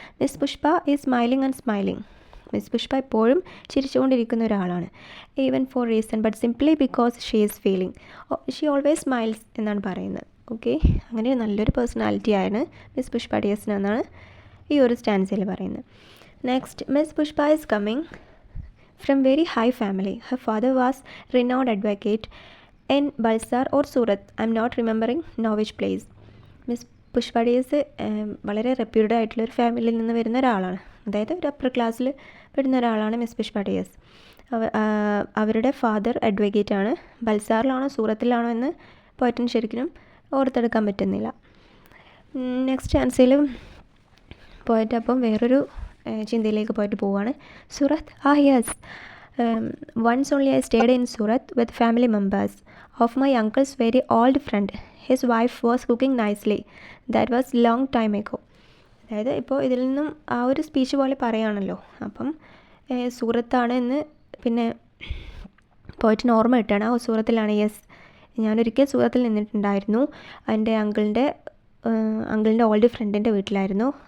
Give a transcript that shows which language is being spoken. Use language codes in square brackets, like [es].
[ml] Miss Pushpa is smiling and smiling. Miss Pushpa എപ്പോഴും ചിരിച്ചുകൊണ്ടിരിക്കുന്ന ഒരാളാണ്. [en] Even for reason but simply because she is feeling. She always smiles എന്നാണ് പറയുന്നത്. [ml] Okay, അങ്ങനെ നല്ലൊരു പേഴ്സണാലിറ്റിയാണ് miss Pushpa ടി.എസിന് എന്നാണ് ഈ ഒരു സ്റ്റാൻസിൽ പറയുന്നത്. [en] Next, Miss Pushpa is coming from very high family. Her father was renowned advocate in Balsar or Surat. I am not remembering now which place. [ml] Miss Pushpa ഡിയസ് വളരെ reputed ആയിട്ടുള്ളൊരു ഫാമിലിയിൽ നിന്ന് വരുന്ന ഒരാളാണ്. അതായത് ഒരു അപ്പർ ക്ലാസ്സിൽ പെടുന്ന ഒരാളാണ് മിസ് പുഷ്പ ഡിയസ്. അവരുടെ ഫാദർ അഡ്വക്കേറ്റ് ആണ്. ബൽസാറിലാണോ സൂറത്തിലാണോ എന്ന് പോയിട്ടിന് ശരിക്കും ഓർത്തെടുക്കാൻ പറ്റുന്നില്ല. നെക്സ്റ്റ് ആൻസറിൽ പോയിട്ട് അപ്പം വേറൊരു ചിന്തയിലേക്ക് പോയിട്ട് പോവുകയാണ്. സൂറത്ത് yes. [en] Once only I stayed in Surat with family members of my uncle's very old friend. His wife was cooking nicely. That was long time ago. [ml] അതായത് ഇപ്പോൾ ഇതിൽ നിന്നും ആ ഒരു സ്പീച്ച് പോലെ പറയുകയാണല്ലോ. അപ്പം സൂറത്താണ് എന്ന് പിന്നെ പോയിട്ട് ഓർമ്മ കിട്ടുകയാണ്. സൂറത്തിലാണ്. യെസ്, ഞാനൊരിക്കൽ സൂറത്തിൽ നിന്നിട്ടുണ്ടായിരുന്നു. എൻ്റെ അങ്കിളിൻ്റെ ഓൾഡ് ഫ്രണ്ടിൻ്റെ വീട്ടിലായിരുന്നു.